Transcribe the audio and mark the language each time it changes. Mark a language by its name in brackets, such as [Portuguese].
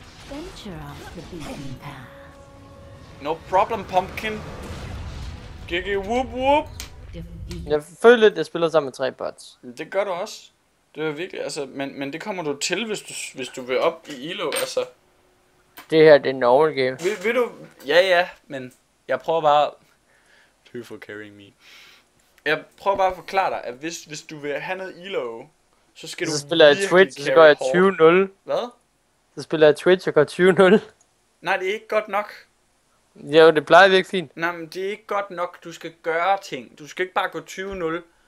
[English] Venture off the beaten path. No problem, pumpkin. Gigi whoop whoop. [Danish] Jeg føler lidt, at jeg spiller sammen med 3 bots. Det gør du også. Det er virkelig, altså, men det kommer du til, hvis du vil op i elo, altså. Det her, det er normal game. Vil du... Ja, men jeg prøver bare... [English] Thank you for carrying me. [Danish] Jeg prøver bare at forklare dig, at hvis du vil have noget elo, så skal du Så spiller jeg Twitch, så går jeg 20-0. Hvad? Så spiller jeg Twitch og går 20-0. Nej, det er ikke godt nok. Jo, det plejer virkelig fint. Nej, men det er ikke godt nok. Du skal gøre ting. Du skal ikke bare gå 20-0.